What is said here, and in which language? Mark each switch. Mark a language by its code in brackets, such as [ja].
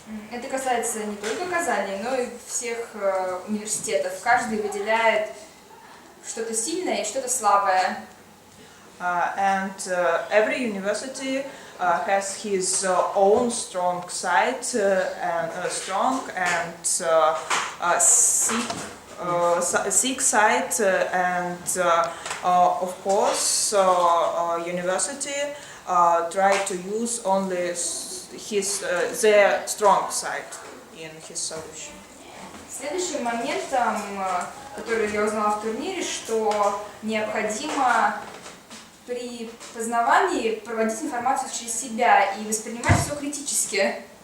[ru] Это касается не только Казани, но и всех университетов. Каждый выделяет что-то сильное и что-то слабое. [en] And every university has his own strong side, and strong and sick side, and of course university try to use only their strong side in his solution. [ru] Следующим моментом, который я узнала в турнире, что необходимо при познавании проводить информацию через себя и воспринимать все критически.